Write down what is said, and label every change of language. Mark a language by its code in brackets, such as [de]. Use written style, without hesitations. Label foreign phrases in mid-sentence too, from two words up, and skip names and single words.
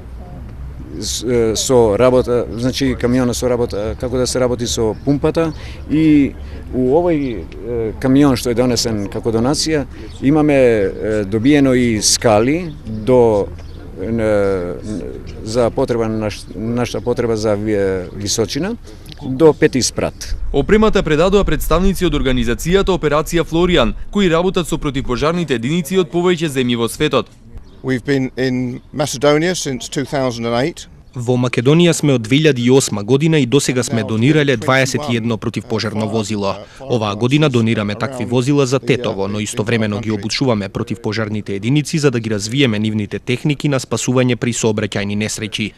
[mk] со работа, значи камионот со работа, како да се работи со пумпата, и у овој камион што е донесен како донација имаме добиено и скали за потреба нашата потреба за височина до 5 спрат. Опремата предадоа представници од организацијата Операција Флориан, кои работат со противпожарните единици од повеќе земји во светот. [en] We've been in Macedonia since 2008. [mk] Во Македонија сме од 2008 година и досега сме донирале 21 противпожарно возило. Оваа година донираме такви возила за Тетово, но истовремено ги обучуваме противпожарните единици за да ги развиеме нивните техники на спасување при сообраќајни несреќи.